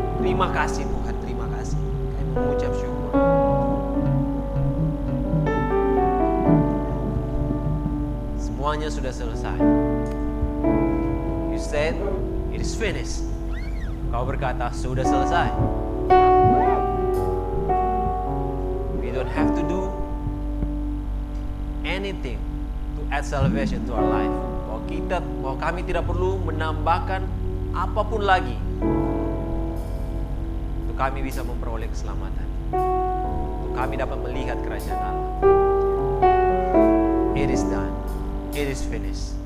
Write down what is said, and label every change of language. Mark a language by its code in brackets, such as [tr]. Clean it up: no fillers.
[id] Terima kasih Tuhan, terima kasih. Kami mengucap syukur. Semuanya sudah selesai. [en] You said it is finished. [id] Kau berkata sudah selesai. [en] We don't have to do anything to add salvation to our life. [id] Bahwa kami tidak perlu menambahkan apapun lagi untuk kami bisa memperoleh keselamatan, untuk kami dapat melihat kerajaan Allah. [en] It is done, it is finished.